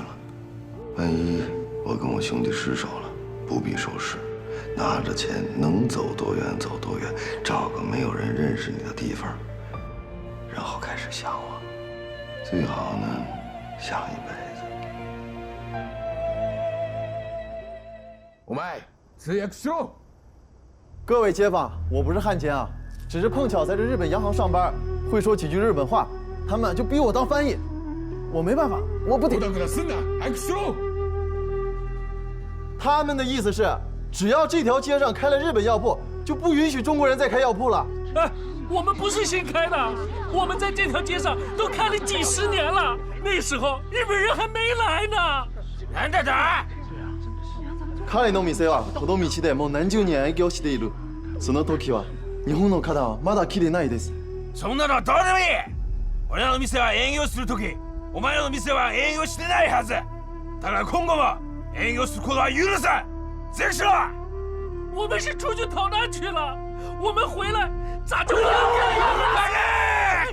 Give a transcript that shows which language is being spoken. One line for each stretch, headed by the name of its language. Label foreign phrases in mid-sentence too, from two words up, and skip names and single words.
Chinese: 万一我跟我兄弟失手了，不必收拾，拿着钱能走多远走多远，找个没有人认识你的地方，然后开始想我，最好呢想一辈子。
Japanese: お前通訳しろ。
Chinese: 各位街坊，我不是汉奸啊，只是碰巧在这日本洋行上班，会说几句日本话，他们就逼我当翻译，我没办法，我不得。他们的意思是，只要这条街上开了日本药铺，就不允许中国人再开药铺了。哎，我们不是新开的，我们在这条街上都开了几十年了，那时候日本人还没来呢。
Japanese: なんだだ？彼の店はこの道でもう何十年営業している。その時は日本の方はまだ来てないです。そんなのはどうでもいい。俺らの店は営業する時、お前らの店は営業してないはず。だから今後も営業することは許さん。
Chinese: 结束。我们是出去逃难去了，我们回来咋就不能干了？